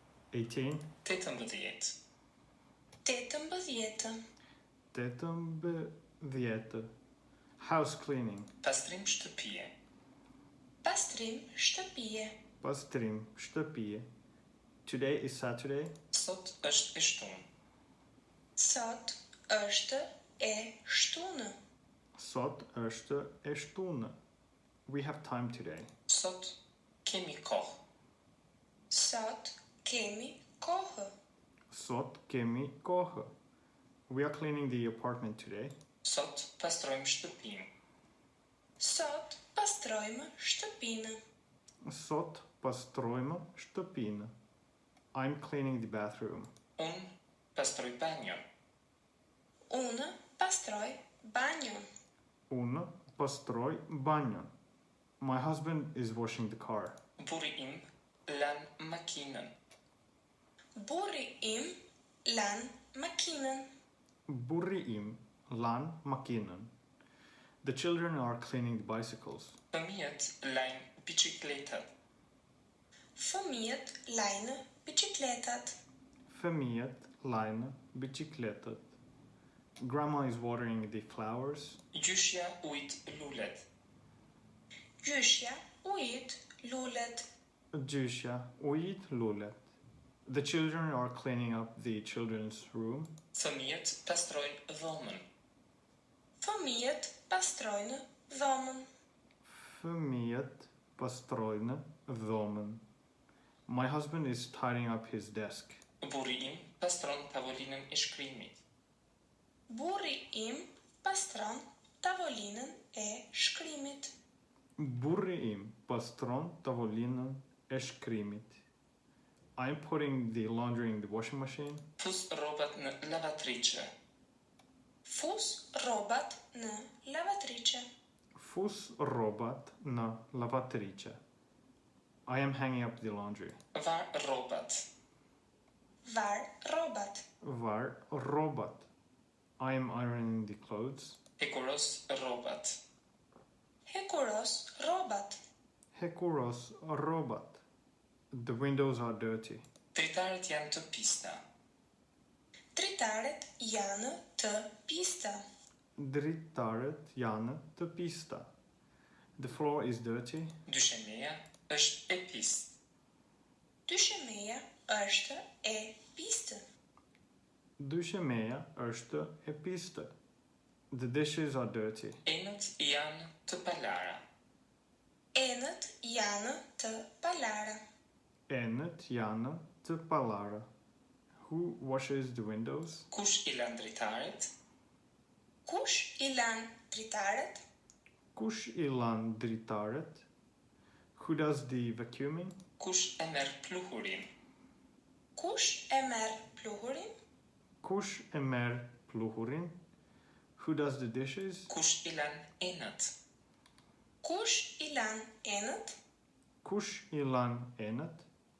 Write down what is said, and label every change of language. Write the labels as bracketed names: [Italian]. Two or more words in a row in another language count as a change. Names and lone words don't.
[English] 18. 18. 18. 18. House cleaning. [Albanian] Pastrim shtëpie. Pastrim shtëpie. Pastrim shtëpie. [English] Today is Saturday. [Albanian] Sot është e shtunë. Sot është e shtunë. Sot është e shtunë. [English] We have time today. [Albanian] Sot kemi kohë. Sot kemi kohë. Sot kemi kohë. [English] We are cleaning the apartment today. [Albanian] Sot pastrojmë shtëpinë. Sot pastrojmë shtëpinë. Sot pastrojmë shtëpinë. [English] I'm cleaning the bathroom. [Albanian] Unë pastroj banjon. Unë pastroj banjon. Unë pastroj banjon. [English] My husband is washing the car. [Albanian] Burri im lan makinën. Burri im lan makinën. Burri im lan makinën. [English] The children are cleaning the bicycles. [Albanian] Fëmijët lajnë biçikletat. Fëmijët lajnë biçikletat. Fëmijët lajnë biçikletët. [English] Grandma is watering the flowers. [Albanian] Gjyshja ujt lulet. Gjyshja ujit lulet. Gjyshja ujit lulet. [English] The children are cleaning up the children's room. [Albanian] Fëmijët pastrojnë dhomën. Fëmijët pastrojnë dhomën. Fëmijët pastrojnë dhomën. [English] My husband is tidying up his desk. [Albanian] Burri im pastron tavolinën e shkrimit. Burri im pastron tavolinën e shkrimit. Burri im pastron tavolinën e shkrimit. [English] I'm putting the laundry in the washing machine. [Albanian] Fus rrobat në lavatriçe. Fus rrobat në lavatriçe. Fus rrobat në lavatriçe. [English] I am hanging up the laundry. [Albanian] Var rrobat. Var rrobat. Var rrobat. [English] I am ironing the clothes. [Albanian] Hekuros rrobat. Hekuros rrobat. Hekuros rrobat. [English] The windows are dirty. [Albanian] Dritarët janë të pista. Dritaret janë të pista. Dritarët janë të pista. [English] The floor is dirty. [Albanian] Dyshemeja është e pistë. Dyshemeja është e pistë. Dyshemeja është e pistë. [English] The dishes are dirty. [Albanian] Enët janë të palara. Enët janë të palara. Enët janë të palara. [English] Who washes the windows? [Albanian] Kush i lan dritaret? Kush i lan dritaret? Kush i lan dritaret? [English] Who does the vacuuming? [Albanian] Kush e merr pluhurin? Kush e merr pluhurin? Kush e merr pluhurin? [English] Who does the dishes? [Albanian] Kush i lan enët? Kush i lan enët? Kush i lan enët?